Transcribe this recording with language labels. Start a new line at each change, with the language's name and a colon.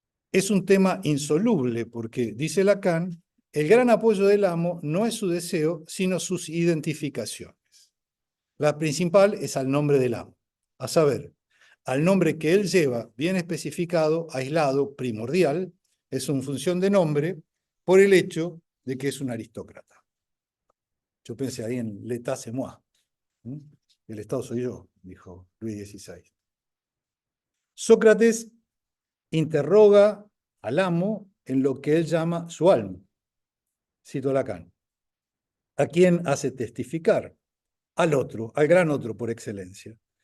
Spanish: Es un tema insoluble porque, dice Lacan, el gran apoyo del amo no es su deseo, sino sus identificaciones. La principal es al nombre del amo, a saber, al nombre que él lleva, bien especificado, aislado, primordial, es una función de nombre por el hecho de que es un aristócrata. Yo pensé ahí en
French: l'état c'est moi.
Spanish: El Estado soy yo, dijo Luis XVI. Sócrates interroga al amo en lo que él llama su alma. Cito Lacan. ¿A quién hace testificar? Al otro, al gran otro por excelencia.